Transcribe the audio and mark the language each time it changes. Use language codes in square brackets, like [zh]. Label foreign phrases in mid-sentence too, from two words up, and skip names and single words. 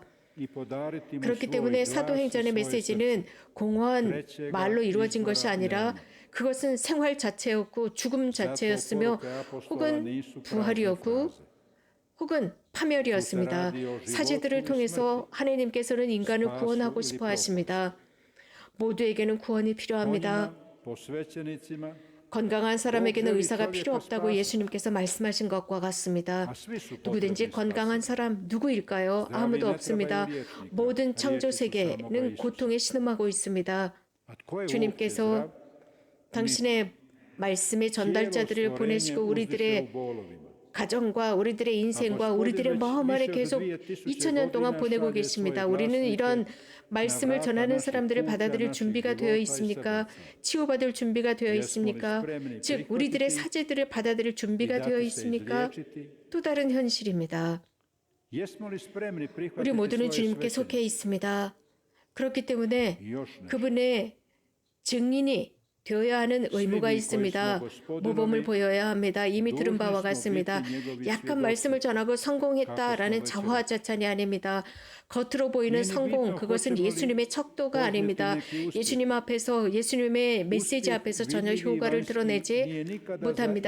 [ko] 그렇기 때문에 사도행전의 메시지는 공허한 말로 이루어진 것이 아니라 그것은 생활 자체였고 죽음 자체였으며 혹은 부활이었고 혹은 파멸이었습니다. 사제들을 통해서 하나님께서는 인간을 구원하고 싶어 하십니다. 모두에게는 구원이 필요합니다. [hr] po svećenicima, [ko] 건강한 사람에게는 의사가 필요 없다고 예수님께서 말씀하신 것과 같습니다. 누구든지 건강한 사람 누구일까요? 아무도 없습니다. 모든 창조 세계는 고통에 신음하고 있습니다. [hr] a tko je uopće [ko] 주님께서 [hr] zdrav? [ko] 당신의 말씀의 전달자들을 보내시고 우리들의 가정과 우리들의 인생과 우리들의 마음 안에 계속 2000년 동안 보내고 계십니다. 우리는 이런 말씀을 전하는 사람들을 받아들일 준비가 되어 있습니까? 치유받을 준비가 되어 있습니까? 즉 우리들의 사제들을 받아들일 준비가 되어 있습니까? 또 다른 현실입니다. [hr] Jesmo li spremni [ko] 우리 [hr] prihvatiti [ko] 모두는 [hr] svoje [ko] 주님께 [hr] svećenike? [ko] 속해 있습니다. 그렇기 때문에 [hr] I još nešto. [ko] 그분의 증인이 되어야 하는 의무가 있습니다. 모범을 보여야 합니다. 이미 들은 바와 같습니다. 약간 말씀을 전하고 성공했다라는 자화자찬이 아닙니다. 겉으로 보이는 성공, 그것은 예수님의 척도가 아닙니다. 예수님 앞에서, 예수님의 메시지 앞에서 전혀 효과를 드러내지 못합니다.